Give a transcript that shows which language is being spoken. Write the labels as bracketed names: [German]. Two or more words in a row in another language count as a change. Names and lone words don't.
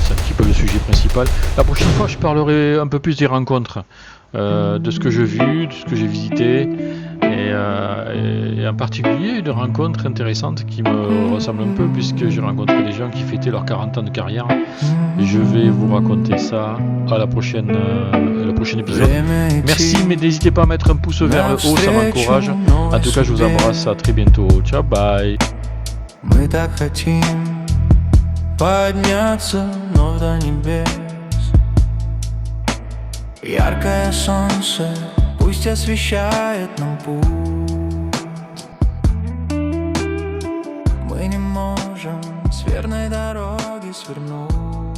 [French] C'est un petit peu le sujet principal. La prochaine fois, je parlerai un peu plus des rencontres, de ce que j'ai vu, de ce que j'ai visité, et en particulier une rencontre intéressante qui me ressemble un peu, puisque j'ai rencontré des gens qui fêtaient leurs 40 ans de carrière. Et je vais vous raconter ça à le prochain épisode. Merci, mais n'hésitez pas à mettre un pouce vers le haut, ça m'encourage. En tout cas, je vous embrasse, à très bientôt. [Italian] Ciao, bye. [Russian] Мы так хотим подняться вновь до небес. Яркое солнце пусть освещает нам путь. Мы не можем с верной дороги свернуть.